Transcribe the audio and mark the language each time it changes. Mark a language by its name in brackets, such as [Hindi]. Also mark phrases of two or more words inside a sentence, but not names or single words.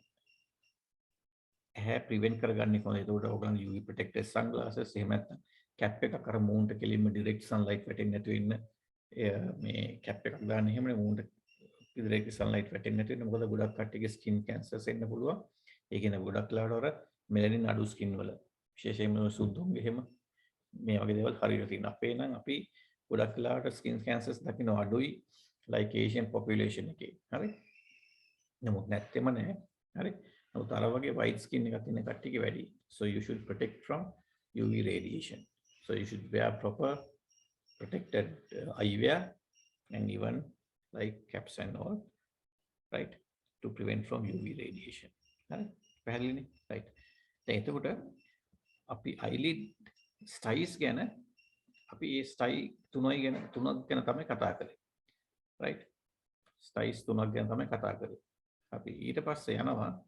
[Sinhala] ඇහැ prevent කරගන්න කොහොමද ඒතකොට ඔයගොල්ලෝ [English] UV protected sunglasses [Sinhala] එහෙම නැත්නම් cap එකක් අර මූන්ට කෙලින්ම [English] direct sunlight [Sinhala] වැටෙන්නේ නැතුව ඉන්න මේ cap එකක් දාන්න එහෙමනේ මූන්ට [English] direct sunlight [Sinhala] වැටෙන්නේ නැතුව ඉන්න මොකද ගොඩක් කට්ටියගේ [English] skin cancers [Sinhala] එන්න පුළුවන් ඒ කියන්නේ ගොඩක් වෙලාවට අර melanin අඩු skin වල විශේෂයෙන්ම සුදුන්ගේ එහෙම මේ වගේ දේවල් හරියට තියෙනවා. අපේ නම් අපි ගොඩක් වෙලාවට [English] skin cancers [Sinhala] දකින්න අඩුයි [English] like Asian population [Sinhala] එකේ. හරි? නමුත් නැත්තේම නැහැ. හරි? නමුත් අර වගේ [English] white skin [Sinhala] එකක් තියෙන කට්ටියගේ වැඩි. [English] So you should protect from UV radiation. So you should wear proper protected eyewear and even like caps and all, right? To prevent from UV radiation. [Sinhala] හරි? පැහැදිලිනේ? right. දැන් එතකොට අපි [English] eyelid styles [Sinhala] ගැන අපි ඒ style තුනක් ගැන තමයි කතා කරේ [English] right styles [Sinhala] තුනක් ගැන තමයි කතා කරේ අපි ඊට පස්සේ යනවා